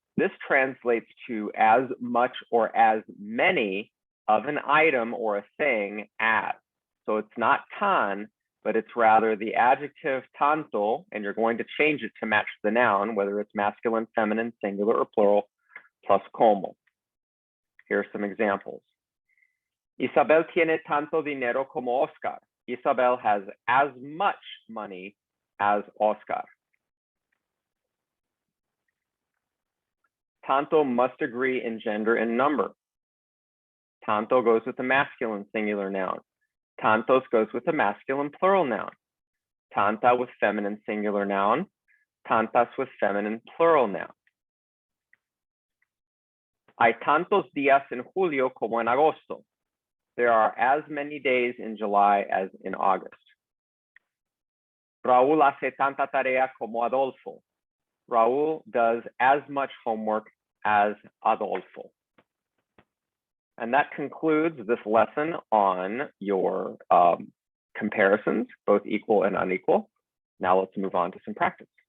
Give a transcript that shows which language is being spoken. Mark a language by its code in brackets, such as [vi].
[en] This translates to as much or as many of an item or a thing as. So it's not tan, but it's rather the adjective tanto, and you're going to change it to match the noun, whether it's masculine, feminine, singular, or plural, plus como. Here are some examples. [es] Isabel tiene tanto dinero como Oscar. [en] Isabel has as much money as Oscar. Tanto must agree in gender and number. Tanto goes with the masculine singular noun. Tantos goes with the masculine plural noun. Tanta with feminine singular noun. Tantas with feminine plural noun. [es] Hay tantos días en julio como en agosto. [en] There are as many days in July as in August. [es] Raúl hace tanta tarea como Adolfo. [en] Raúl does as much homework as Adolfo. And that concludes this lesson on your comparisons, both equal and unequal. Now let's move on to some practice.